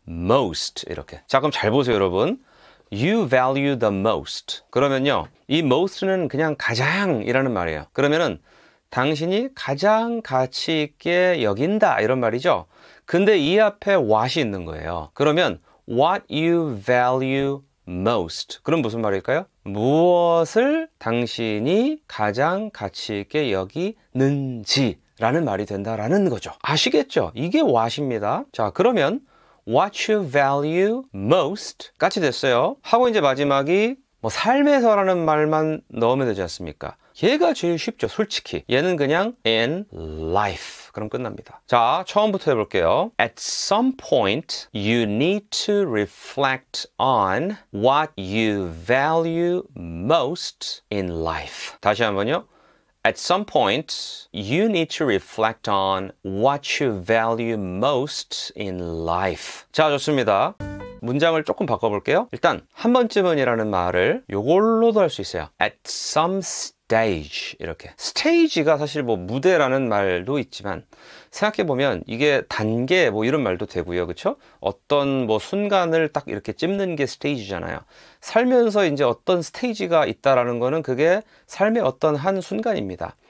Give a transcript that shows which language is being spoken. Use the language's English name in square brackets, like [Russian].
[English] most 이렇게. [Korean] 자, 그럼 잘 보세요, 여러분. [English] You value the most. [Korean] 그러면요, 이 most는 그냥 가장이라는 말이에요. 그러면은 당신이 가장 가치 있게 여긴다 이런 말이죠. 근데 이 앞에 what이 있는 거예요. [English] 그러면 what you value most. [Korean] 그럼 무슨 말일까요? 무엇을 당신이 가장 가치 있게 여기는지 라는 말이 된다라는 거죠. 아시겠죠? 이게 what입니다. 자, 그러면 [English] what you value most [Korean] 까지 됐어요. 하고 이제 마지막이 뭐 삶에서라는 말만 넣으면 되지 않습니까? 얘가 제일 쉽죠, 솔직히. 얘는 그냥 [English] in life. [Korean] 그럼 끝납니다. 자, 처음부터 해볼게요. [English] At some point, you need to reflect on what you value most in life. [Korean] 다시 한번요. [English] At some point, you need to reflect on what you value most in life. [Korean] 자, 좋습니다. 문장을 조금 바꿔볼게요. 일단 한 번쯤은이라는 말을 요걸로도 할 수 있어요. [English] At some stage 이렇게. [Korean] stage가 사실 뭐 무대라는 말도 있지만 생각해보면 이게 단계 뭐 이런 말도 되고요. 그쵸? 어떤 뭐 순간을 딱 이렇게 찝는 게 스테이지잖아요. 살면서 이제 어떤 스테이지가 있다라는 거는 그게 삶의 어떤 한 순간입니다.